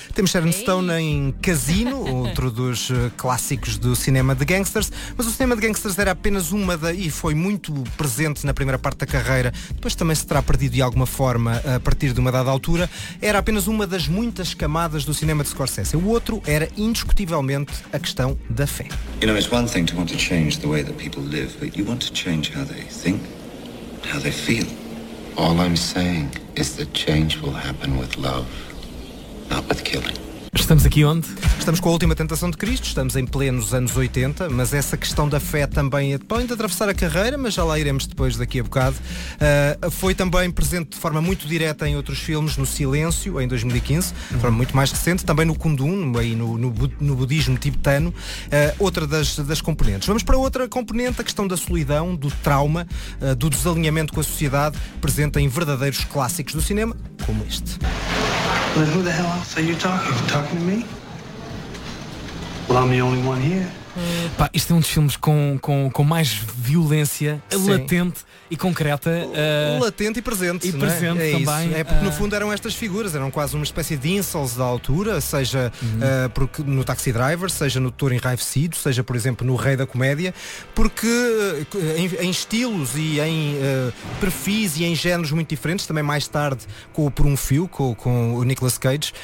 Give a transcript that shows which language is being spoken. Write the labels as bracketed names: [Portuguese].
[Portuguese] Temos Sharon Stone em Casino, outro dos clássicos do cinema de gangsters, mas o cinema de gangsters era apenas uma e foi muito presente na primeira parte da carreira, depois também se terá perdido de alguma forma a partir de uma dada altura, era apenas uma das muitas camadas do cinema de Scorsese. O outro era indiscutivelmente a questão da fé. [English] You know, it's one thing to want to change the way that people live, but you want to change how they think, how they feel. All I'm saying is that change will happen with love. [Portuguese] Estamos aqui onde? Estamos com a Última Tentação de Cristo, estamos em plenos anos 80, mas essa questão da fé também pode atravessar a carreira, mas já lá iremos depois daqui a bocado. Foi também presente de forma muito direta em outros filmes, no Silêncio, em 2015, de forma muito mais recente, também no Kundun, no budismo tibetano, outra das componentes. Vamos para outra componente, a questão da solidão, do trauma, do desalinhamento com a sociedade, presente em verdadeiros clássicos do cinema, como este. [English] Well, who the hell else are you talking? You talking to me? Well, I'm the only one here. [Portuguese] Pá, isto é um dos filmes com mais violência, sim, latente e concreta. Latente e presente. E não é? Presente é também. Isso. É porque no fundo eram estas figuras, eram quase uma espécie de incels da altura, seja porque no Taxi Driver, seja no Doutor Enraivecido, seja por exemplo no Rei da Comédia, porque em estilos e em perfis e em géneros muito diferentes, também mais tarde com o Por um Fio, com o Nicolas Cage.